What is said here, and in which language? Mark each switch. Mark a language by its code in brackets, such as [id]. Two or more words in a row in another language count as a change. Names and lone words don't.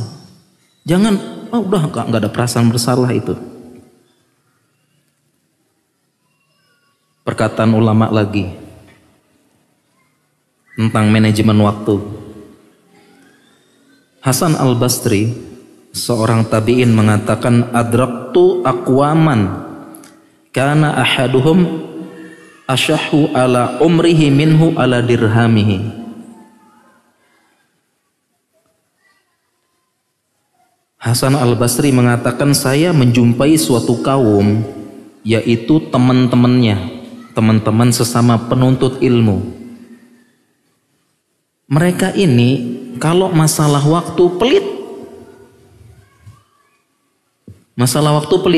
[id] Jangan, udah nggak ada perasaan bersalah itu. Perkataan ulama lagi tentang manajemen waktu. Hasan Al-Basri, seorang tabi'in mengatakan, [ar] أدركت أقواما كان أحدهم أشح على عمره منه على درهمه. [id] Hasan Al-Basri mengatakan, saya menjumpai suatu kaum, yaitu teman-teman sesama penuntut ilmu. Mereka ini kalau masalah waktu pelit. Masalah waktu pelit.